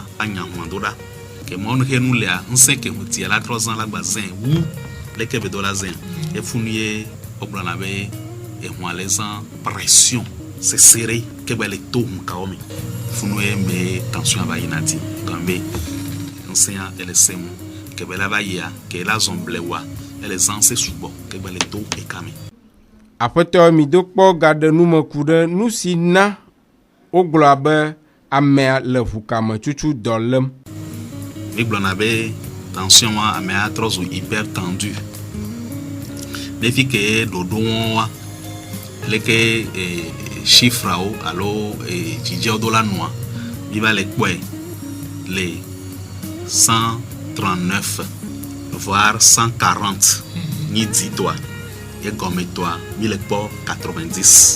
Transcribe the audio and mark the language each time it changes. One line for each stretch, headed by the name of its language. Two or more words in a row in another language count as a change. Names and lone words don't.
Ewe: anya hua do ɖa ke mɔnu xe nu lea ŋusẽ ke ŋutia la trɔ zã la gba zẽ wu leke be do la zẽ efunu ye wogblɔna be ehua le zã pression sesere ke be le to ŋukawo me funu ye me tension va yina di gɔme be ŋusẽa ele sẽ ŋu ke be la va yia ke la zɔn blewa ele zã se sugbɔ ke be le to eka me. Aƒetɔ midokpɔ gaɖe nume ku ɖe nu si na wogblɔa be amea le ʋukametsutsu dɔ lém. Migblɔna be tension wa amea trɔ zu
French: hyper tendu.
Ewe: Defi ke ɖoɖo wa leke chiffreawo alo dzidzewo do la nua mi va le kpɔe le 139 voire 140 ni di toa ye gɔme toa mi le kpɔ 90.